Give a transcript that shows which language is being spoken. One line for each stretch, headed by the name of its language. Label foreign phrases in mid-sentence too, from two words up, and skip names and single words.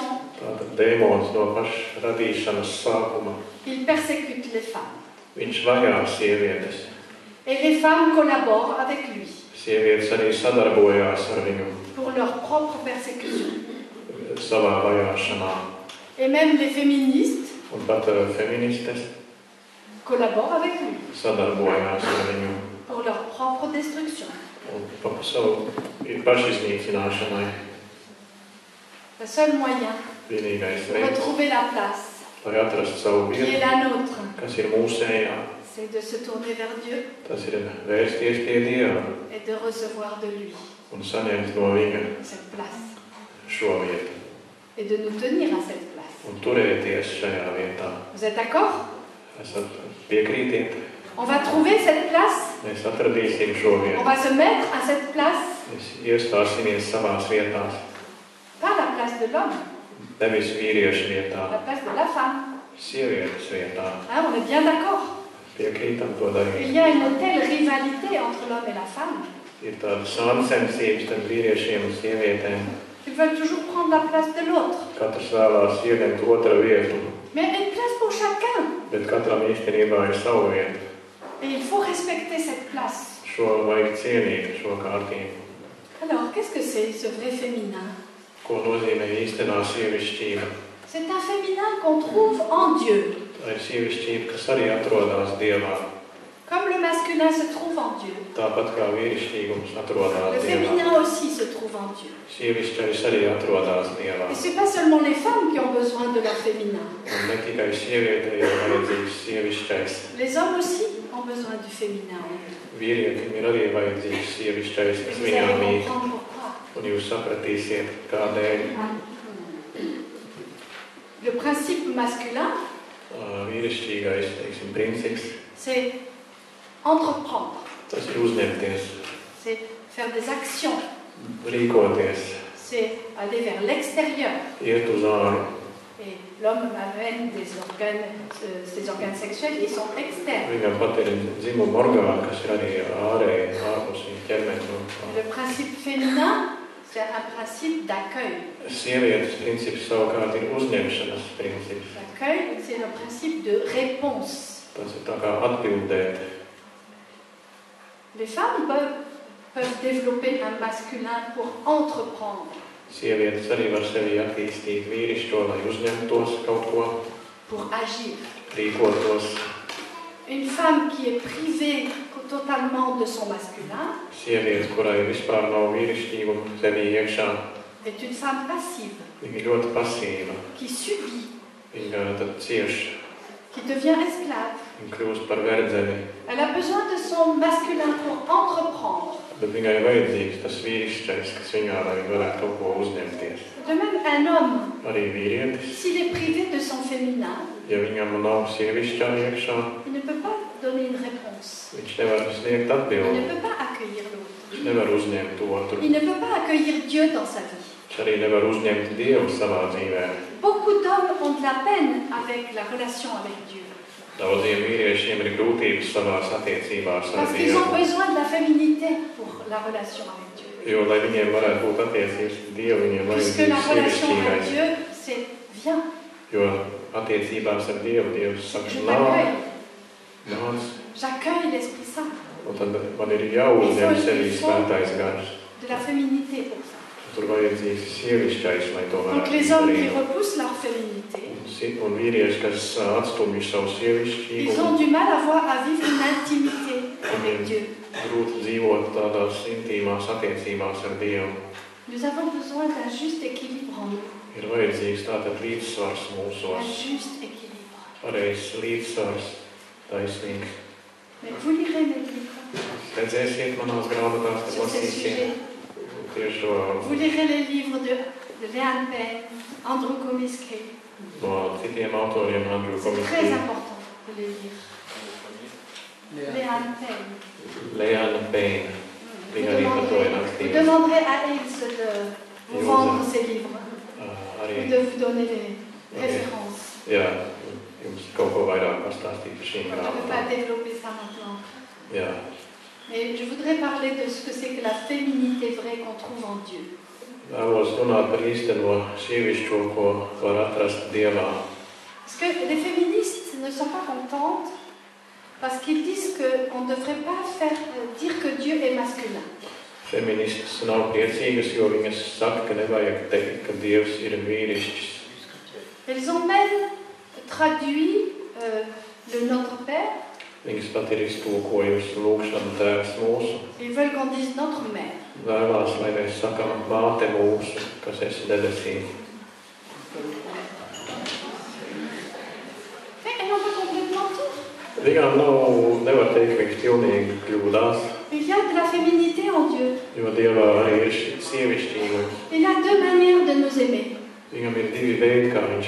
Latvian: Tātad dēmons no paša radīšanas sākuma,
French: il persécute les femmes.
Latvian: viņš vajā sievietes.
French: Et les femmes collaborent avec lui
Latvian: Sievietes arī sadarbojās ar viņu
French: pour leur propre persécution.
Latvian: savā vajāšanā.
French: Et même les féministes
Latvian: Un pat feministes
French: collaborent avec lui
Latvian: sadarbojās ar viņu
French: pour leur propre destruction.
Latvian: un pa savu pašiznīcināšanai.
French: Le seul moyen
Latvian: Vienīgais
French: pour
Latvian: veids,
French: retrouver la place
Latvian: lai atrastu savu
French: qui est
Latvian: vietu,
French: la nôtre,
Latvian: kas ir mūsējā,
French: c'est de se tourner vers Dieu
Latvian: tas ir vērsties pie Dieva
French: et de recevoir de lui
Latvian: un saņemt no viņa
French: cette place
Latvian: šo vietu
French: et de nous tenir à cette place.
Latvian: un turēties šajā vietā.
French: Vous êtes d'accord?
Latvian: Esat piekrītiet?
French: On va trouver cette place,
Latvian: Mēs atradīsim šo
French: on
Latvian: vietu.
French: va se mettre à cette place,
Latvian: Mēs iestāsimies savās vietās,
French: pas la place de l'homme,
Latvian: nevis vīriešu vietā,
French: la place de la femme.
Latvian: sievietes vietā.
French: Hein, on est bien d'accord.
Latvian: Piekrītam to
French: Il
Latvian: darīt.
French: y a une telle rivalité entre l'homme et la femme.
Latvian: Ir tāda sāncensības starp vīriešiem un sievietēm.
French: Ils veulent toujours prendre la place de l'autre.
Latvian: Katrs vēlās ieņemt otra vietu,
French: Mais il y a une place pour chacun.
Latvian: bet katram īstenībā ir sava vieta.
French: Et il faut respecter cette place.
Latvian: Šo vajag cienīt, šo kārtību.
French: Alors, qu'est-ce que c'est ce vrai féminin?
Latvian: Ko nozīmē īstenā sievišķība?
French: C'est un féminin qu'on trouve en Dieu.
Latvian: Tā ir sievišķība, kas arī atrodas Dievā.
French: Comme le masculin se trouve en Dieu,
Latvian: Tāpat kā vīrišķīgums
French: le
Latvian: atrodas Dievā.
French: féminin aussi se trouve en Dieu.
Latvian: Sievišķais arī atrodas Dievā.
French: Et ce n'est pas seulement les femmes qui ont besoin de leur féminin.
Latvian: Un ne tikai sievietei ir vajadzīgs sievišķais.
French: Les hommes aussi ont besoin du féminin.
Latvian: Vīrietim ir arī vajadzīgs sievišķais, kas
French: Vous
Latvian: viņām
French: allez
Latvian: mīt.
French: comprendre pourquoi.
Latvian: Un jūs sapratīsiet, kādēļ.
French: Le principe masculin,
Latvian: Vīrišķīgais, teiksim, princips,
French: c'est entreprendre,
Latvian: tas ir uzņemties,
French: c'est faire des actions,
Latvian: rīkoties,
French: c'est aller vers l'extérieur.
Latvian: iet uz āru.
French: Et l'homme amène ses organes sexuels, ils sont externes.
Latvian: Viņam pat ir dzimuma orgāni, kas ir arī ārēji, ārpus viņa ķermeņa.
French: Le principe féminin, c'est un principe d'accueil.
Latvian: Sievietes princips savukārt ir uzņemšanas princips.
French: L'accueil, c'est le principe de réponse.
Latvian: Tas ir tā kā atbildēt.
French: Les femmes peuvent développer un masculin pour entreprendre.
Latvian: Sievietes arī var sevi attīstīt vīrišķo, lai uzņemtos kaut ko,
French: pour agir.
Latvian: Rīkotos.
French: Une femme qui est privée totalement de son masculin
Latvian: Sievietes, kurai vispār nav vīrišķīguma sevī iekšā,
French: est une femme passive,
Latvian: viņa ir ļoti pasīva.
French: qui subit,
Latvian: Viņa tad cieš,
French: qui devient esclave.
Latvian: viņa kļūst par verdzeni.
French: Elle a besoin de son masculin pour entreprendre.
Latvian: Bet viņai ir vajadzīgs tas vīrišķais, kas viņā, lai viņa varētu kaut ko uzņemties.
French: De même, un homme,
Latvian: Arī vīrietis,
French: s'il est privé de son féminin,
Latvian: ja viņam nav sievišķā iekšā,
French: il ne peut pas donner une réponse.
Latvian: viņš nevar sniegt
French: Il
Latvian: atbildi.
French: ne peut pas accueillir l'autre.
Latvian: Viņš nevar uzņemt otru.
French: Il ne peut pas accueillir Dieu dans sa vie.
Latvian: Viņš arī nevar uzņemt Dievu savā dzīvē.
French: Beaucoup d'hommes ont de la peine avec la relation avec Dieu.
Latvian: Daudziem vīriešiem ir grūtības savās attiecībās ar
French: Parce qu'ils ont
Latvian: Dievu.
French: besoin de la féminité pour la relation avec Dieu.
Latvian: Jo, lai viņiem varētu būt attiecības ar Dievu, viņiem
French: Puisque la
Latvian: vajadzīgs
French: relation avec
Latvian: sievišķīgais.
French: Dieu, c'est viens,
Latvian: Jo attiecībās ar Dievu, Dievs saka,
French: je
Latvian: nāk,
French: t'accueille,
Latvian: nāc.
French: j'accueille l'Esprit Saint,
Latvian: Un tad man ir jāuzņem sevī svētais gars.
French: de la féminité pour ça.
Latvian: Tur vajadzīgs sievišķais, lai to
French: Donc
Latvian: varētu
French: les hommes qui
Latvian: izdarīt.
French: repoussent leur féminité,
Latvian: Un vīrieši, kas atstumj savu
French: ils
Latvian: sievišķīgumu,
French: ont du mal à vivre une intimité avec Dieu.
Latvian: grūti dzīvot tādās intīmās attiecībās ar Dievu.
French: Nous avons besoin d'un juste équilibre en nous,
Latvian: Ir vajadzīgs tātad līdzsvars
French: un
Latvian: mūsos,
French: juste équilibre.
Latvian: pareizs līdzsvars, taisnīgs.
French: Mais vous lirez mes livres
Latvian: Redzēsiet manās grāmatās, kad
French: sur ces
Latvian: lasīsiet
French: sujets.
Latvian: tieši to
French: Vous lirez les livres de Leanne Payne, Andrew Comiskey.
Latvian: no citiem autoriem, Andrew
French: C'est très
Latvian: Comiskey,
French: important de les lire. Leanne Payne.
Latvian: Leanne Payne.
French: Vous
Latvian: Viņa arī par to ir
French: vous
Latvian: rakstījusi.
French: demanderez à Ilse de vous vendre ces livres
Latvian: Arī,
French: ou de vous donner les références.
Latvian: jā, jums kaut ko vairāk pastāstīt par šīm
French: Je ne peux pas
Latvian: grāmatām.
French: développer ça maintenant.
Latvian: Jā.
French: Mais je voudrais parler de ce que c'est que la féminité vraie qu'on trouve en Dieu.
Latvian: Vēlos runāt par īsteno sievišķo, ko var atrast Dievā.
French: Parce que les féministes ne sont pas contentes parce qu'ils disent qu'on ne devrait pas dire que Dieu est masculin.
Latvian: Feministas nav priecīgas, jo viņas saka, ka nevajag teikt, ka Dievs ir vīrišķis.
French: Elles ont même traduit le Notre Père.
Latvian: Viņas pat ir iztulkojusi lūgšanu Tēvs mūsu.
French: Ils veulent qu'on dise notre mère.
Latvian: Vēlās, lai mēs sakām māte mūsu, kas esi debesīs.
French: Mais elles n'ont pas complètement tout.
Latvian: Viņām nevar teikt, ka viņas pilnīgi kļūdās,
French: Il y a de la féminité en Dieu.
Latvian: jo Dievā arī ir sievišķīgums.
French: Il a deux manières de nous aimer.
Latvian: Viņam ir divi veidi, kā viņš